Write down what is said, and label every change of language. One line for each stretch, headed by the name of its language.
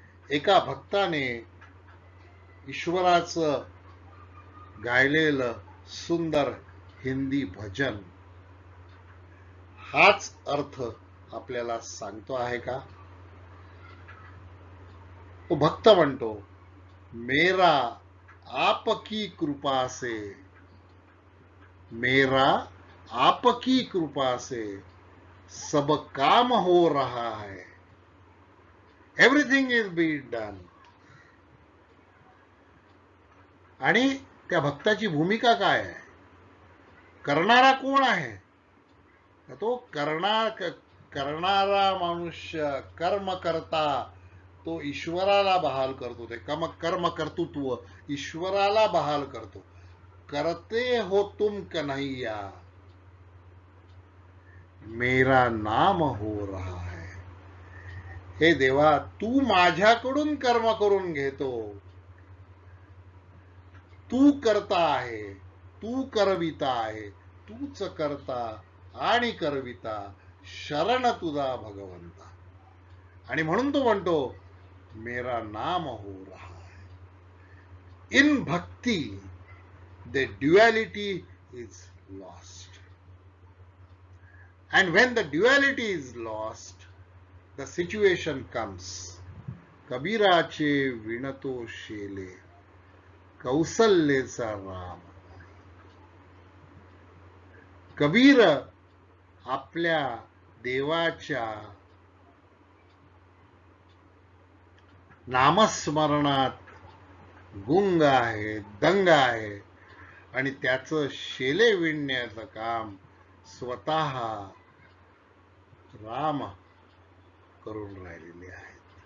Marathi: एका भक्ताने ईश्वराचं गायलेलं सुंदर हिंदी भजन हाच अर्थ आपल्याला सांगतो आहे का? तो भक्त म्हणतो,
Hindi: मेरा आपकी कृपा से, मेरा आपकी कृपा से सब काम हो रहा है,
English: Everything is been done.
Marathi: आणि त्या भक्ताची भूमिका काय आहे? करणारा कोण आहे? तो करणारा मनुष्य, कर्म करता, तो ईश्वराला बहाल करतो. ते कर्म कर्तृत्व ईश्वराला बहाल करतो.
Hindi: करते हो तुम कन्हैया, मेरा नाम हो रहा है.
Marathi: हे देवा, तू माझ्याकडून कर्म करून घेतो. तू करता आहे, तू करविता आहे, तूच करता आणि करविता, शरण तुझा भगवंता. आणि म्हणून तो म्हणतो,
Hindi: मेरा नाम हो रहा है.
English: In bhakti the duality is lost. And when the duality is lost, the situation comes.
Marathi: कबीराचे विणतो शेले कौसल्येचा Ram. Kabir आपल्या देवाच्या नामस्मरणात गुंग आहे, दंग आहे आणि त्याचं शेले विणण्याचं काम स्वतः राम करून राहिलेले आहेत.